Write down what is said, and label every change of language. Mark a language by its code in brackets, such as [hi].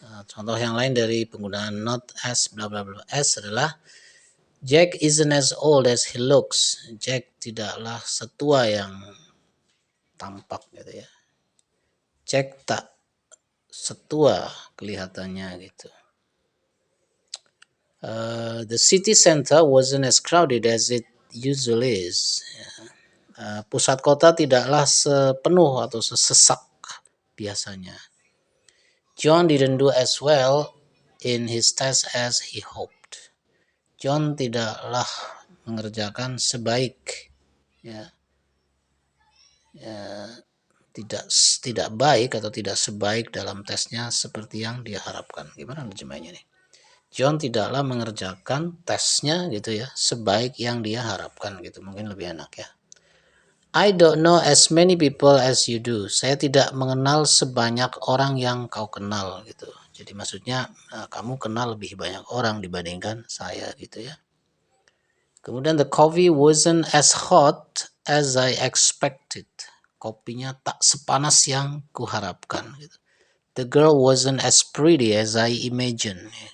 [id] Contoh yang lain dari penggunaan [en] not as bla bla bla as adalah Jack isn't as old as he looks. [id] Jack tidaklah setua yang tampak gitu ya. Jack tak setua kelihatannya gitu. [en] The city center wasn't as crowded as it usually is. [id] Pusat kota tidaklah sepenuh atau sesesak biasanya. [en] John didn't do as well in his test as he hoped. [id] John tidaklah mengerjakan sebaik ya, tidak baik atau tidak sebaik dalam tesnya seperti yang dia harapkan. Gimana terjemahnya nih? John tidaklah mengerjakan tesnya gitu ya sebaik yang dia harapkan gitu. Mungkin lebih enak ya. [en] I don't know as many people as you do. [id] Saya tidak mengenal sebanyak orang yang kau kenal gitu. Jadi maksudnya kamu kenal lebih banyak orang dibandingkan saya gitu ya. [en] Kemudian the coffee wasn't as hot as I expected. [id] Kopinya tak sepanas yang kuharapkan gitu. [en] The girl wasn't as pretty as I imagined.